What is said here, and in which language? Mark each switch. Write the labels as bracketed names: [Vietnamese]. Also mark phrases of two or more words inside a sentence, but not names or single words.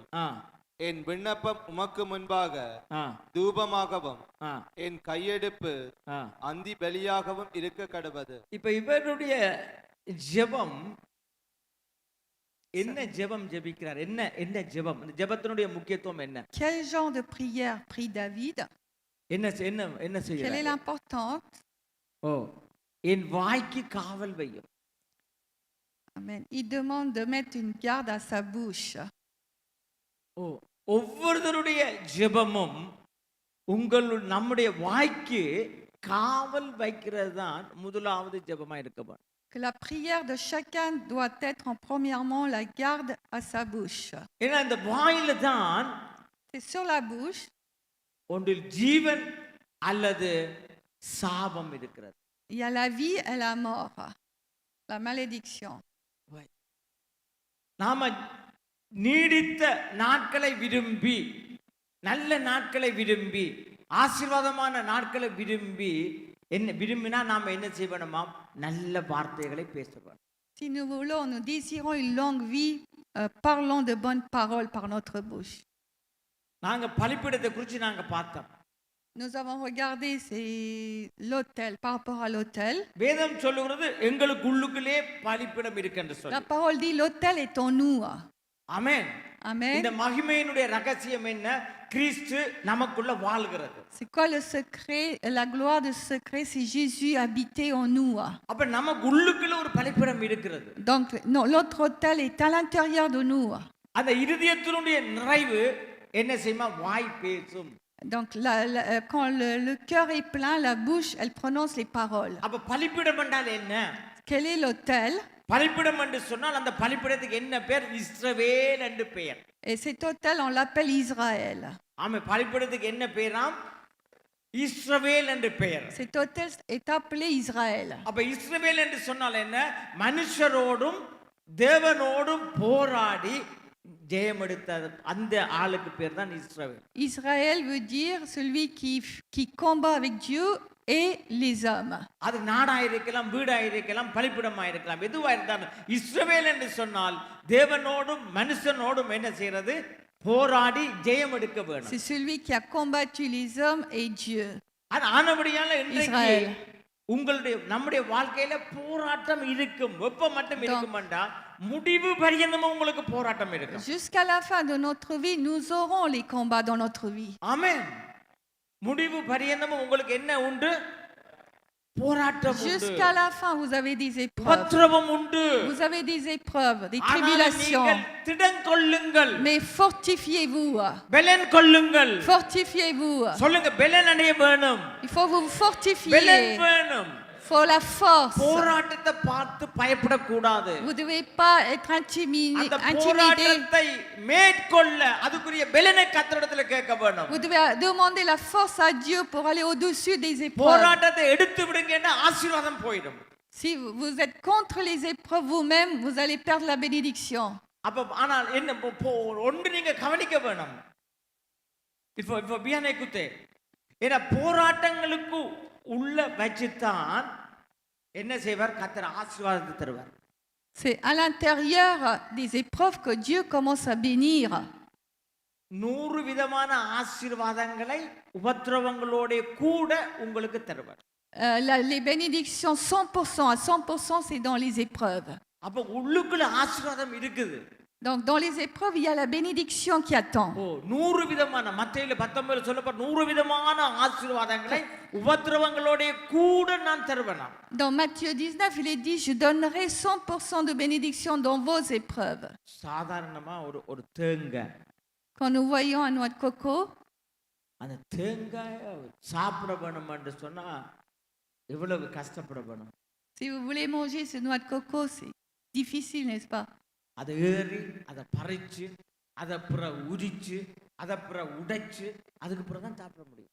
[Tamil] என் விண்ணப்பம் உமக்கு முன்பாக தூபமாகவும் என் கையெடுப்பு அந்தி பலியாகவும் இருக்க கடவது. இப்ப இவருடைய ஜெபம் என்ன? ஜெபம் ஜெபிக்கிறார். என்ன ஜெபம்? ஜெபத்தினுடைய முக்கியத்துவம் என்ன? [French] Quel genre de prière prie David? [Tamil] என்ன செய்யறார்? [French] Quelle est l'importance? [Tamil] என் வாய்க்கு காவல் வையும். Amen. [French] Il demande de mettre une garde à sa bouche. [Tamil] ஒவ்வொருத்தருடைய ஜெபமும் நம்முடைய வாய்க்கு காவல் வைக்கிறது தான் முதலாவது ஜெபமா இருக்க. [French] Que la prière de chacun doit être en premièrement la garde à sa bouche. [Tamil] ஏன்னா இந்த வாயில தான், [French] c'est sur la bouche, [Tamil] ஒன்றில் ஜீவன் அல்லது சாபம் இருக்கிறது. [French] Il y a la vie et la mort, la malédiction. [Tamil] நாம நீடித்த நாட்களை விரும்பி நல்ல நாட்களை விரும்பி ஆசீர்வாதமான நாட்களை விரும்பி என்ன விரும்பினா நாம என்ன செய்யணுமா நல்ல வார்த்தைகளை பேசணும். [French] Si nous voulons, nous désirons une longue vie, parlons de bonnes paroles par notre bouche. [Tamil] நாங்க பலிபீடத்தை குறித்து நாங்க பார்த்தோம். [French] Nous avons regardé l'autel, par rapport à l'autel. [Tamil] வேதம் சொல்லுகிறது எங்களுக்குள்ளுக்குள்ளே பலிபீடம் இருக்குன்னு சொல்லி. [French] La parole dit l'autel est en nous. [Tamil] ஆமென். [French] Amen. [Tamil] இந்த மகிமையினுடைய ரகசியம் என்ன? கிறிஸ்து நமக்குள்ள வாழ்கிறது. [French] C'est quoi le secret? La gloire de ce secret, c'est Jésus habité en nous. [Tamil] அப்ப நமக்குள்ளுக்குள்ள ஒரு பலிபீடம் இருக்கிறது. [French] Donc non, l'autre autel est à l'intérieur de nous. [Tamil] அந்த இருதயத்தினுடைய நிறைவு என்ன செய்யுமா? வாய் பேசும். [French] Donc quand le cœur est plein, la bouche, elle prononce les paroles. [Tamil] அப்ப பலிபீடம் என்றால் என்ன? [French] Quel est l'autel? [Tamil] பலிபீடம் என்று சொன்னால் அந்த பலிபீடத்துக்கு என்ன பேர்? இஸ்ரவேல் என்று பெயர். [French] Et cet autel, on l'appelle Israël. [Tamil] ஆமா, பலிபீடத்துக்கு என்ன பெயராம்? இஸ்ரவேல் என்று பெயர். [French] Cet autel est appelé Israël. [Tamil] அப்ப இஸ்ரவேல் என்று சொன்னால் என்ன? மனுஷரோடும் தேவனோடும் போராடி ஜெயம் எடுத்த அந்த ஆளுக்கு பேர் தான் இஸ்ரவேல். [French] Israël veut dire celui qui combat avec Dieu et les hommes. [Tamil] அது நாடா இருக்கலாம், வீடா இருக்கலாம், பலிபீடமா இருக்கலாம், எதுவா இருந்தாலும் இஸ்ரவேல் என்று சொன்னால் தேவனோடும் மனுஷனோடும் என்ன செய்யறது? போராடி ஜெயம் எடுக்க வேணும். [French] C'est celui qui a combattu les hommes et Dieu. [Tamil] அது ஆனபடியால இன்றைக்கு Israël. உங்களுடைய நம்முடைய வாழ்க்கையில போராட்டம் இருக்கும். எப்ப மட்டும் இருக்கும்டா முடிவு பரியந்தமும் உங்களுக்கு போராட்டம் இருக்கும். [French] Jusqu'à la fin de notre vie, nous aurons les combats dans notre vie. [Tamil] ஆமென். முடிவு பரியந்தமும் உங்களுக்கு என்ன உண்டு? போராட்டம் உண்டு. [French] Jusqu'à la fin, vous avez des épreuves. [Tamil] உபத்திரவம் உண்டு. [French] Vous avez des épreuves, des [Tamil] ஆனால் [French] tribulations. [Tamil] நீங்கள் திடன் கொள்ளுங்கள். [French] Mais fortifiez-vous. [Tamil] பெலன் கொள்ளுங்கள். [French] Fortifiez-vous. [Tamil] சொல்லுங்க, பெலன் அடைய வேணும். [French] Il faut vous [Tamil] பெலன் [French] fortifier. [Tamil] வேணும். [French] Il faut la force. [Tamil] போராட்டத்தை பார்த்து பயப்படக்கூடாது. [French] Vous ne devez pas être intimidé. [Tamil] அந்த போராட்டத்தை மேற்கொள்ள அதுக்குரிய பெலனை கர்த்தரிடத்துல கேட்க வேணும். [French] Vous devez demander la force à Dieu pour aller au-dessus des épreuves. [Tamil] போராட்டத்தை எடுத்து விடுங்கன்னா ஆசீர்வாதம் போய்டும். [French] Si vous êtes contre les épreuves vous-même, vous allez perdre la bénédiction. [Tamil] அப்ப ஆனால் என்ன ஒன்று நீங்க கவனிக்க வேணும். இப்போ [French] bien écoute [Tamil] ஏன்னா போராட்டங்களுக்கு உள்ள வச்சுதான் என்ன செய்வார்? கர்த்தர் ஆசீர்வாதத்தை தருவார். [French] C'est à l'intérieur des épreuves que Dieu commence à bénir. [Tamil] 100 விதமான ஆசீர்வாதங்களை உபத்திரவங்களோட கூட உங்களுக்கு தருவார். [French] Les bénédictions 100%, à 100%, c'est dans les épreuves. [Tamil] அப்ப உள்ளுக்குள்ள ஆசீர்வாதம் இருக்குது. [French] Donc dans les épreuves, il y a la bénédiction qui attend. [Tamil] 100 விதமான மத்தேயுல 19 சொல்லப்பட்ட 100 விதமான ஆசீர்வாதங்களை உபத்திரவங்களோட கூட நான் தருவேன். [French] Dans Matthieu 19, il est dit, je donnerai 100% de bénédiction dans vos épreuves. [Tamil] சாதாரணமா ஒரு தேங்காய், [French] Quand nous voyons un noix de coco, [Tamil] அந்த தேங்காய் சாப்பிட வேணும் என்று சொன்னா எவ்வளவு கஷ்டப்பட வேணும். [French] si vous voulez manger ce noix de coco, c'est difficile, n'est-ce pas? [Tamil] அதை ஏறி அதை பறிச்சு அதை அப்புறம் உரிச்சு அதை அப்புறம் உடைச்சு அதுக்கு அப்புறம் தான் சாப்பிட முடியும்.